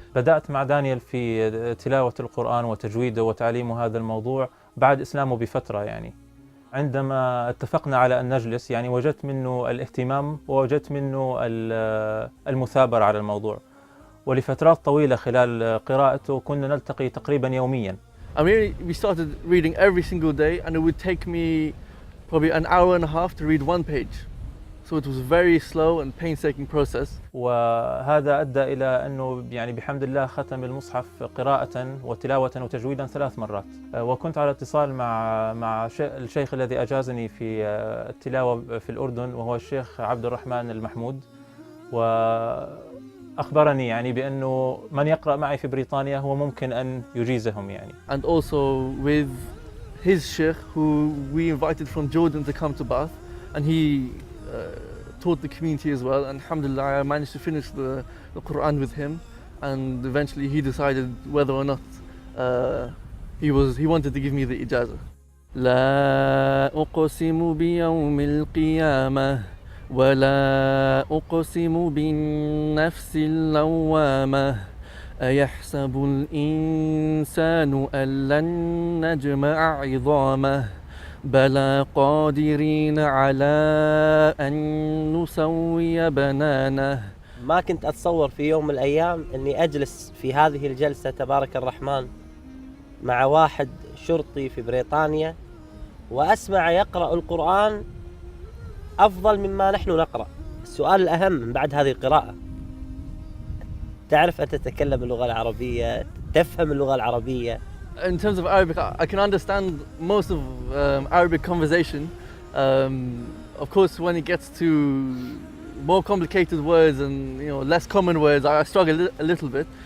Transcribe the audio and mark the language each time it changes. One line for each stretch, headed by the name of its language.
Arabic: بدأت مع دانييل في تلاوة القرآن وتجويده وتعليمه هذا الموضوع بعد إسلامه بفترة. يعني عندما اتفقنا على أن نجلس، يعني وجدت منه الاهتمام ووجدت منه المثابرة على الموضوع، ولفترات طويلة خلال قراءته كنا نلتقي تقريبا يوميا.
English: I mean, we started reading every single day, and it would take me probably an hour and a half to read one page. So it was a very slow and painstaking process.
Arabic: وهذا أدى إلى أنه يعني بحمد الله ختم المصحف قراءة وتلاوة وتجويدا 3 مرات. وكنت على اتصال مع الشيخ الذي أجازني في التلاوة في الأردن، وهو الشيخ عبد الرحمن المحمود، وأخبرني يعني بأنه من يقرأ معي في بريطانيا هو ممكن أن يجيزهم يعني.
English: And also with his sheikh, who we invited from Jordan to come to Bath, and he taught the community as well, and alhamdulillah I managed to finish the Quran with him, and eventually he decided whether or not he wanted to give me the ijazah.
Arabic: لا أقسم بيوم القيامة ولا أقسم بالنفس اللوامة أيحسب الإنسان أن لن نجمع عظامه بلى قادرين على أن نسوي بنانه. ما كنت أتصور في يوم من الأيام أني أجلس في هذه الجلسة تبارك الرحمن مع واحد شرطي في بريطانيا وأسمع يقرأ القرآن أفضل مما نحن نقرأ. السؤال الأهم من بعد هذه القراءة، تعرف أن تتكلم اللغة العربية، تفهم اللغة العربية.
English: In terms of Arabic, I can understand most of Arabic conversation. Of course, when it gets to more complicated words and less common words, I struggle a little bit.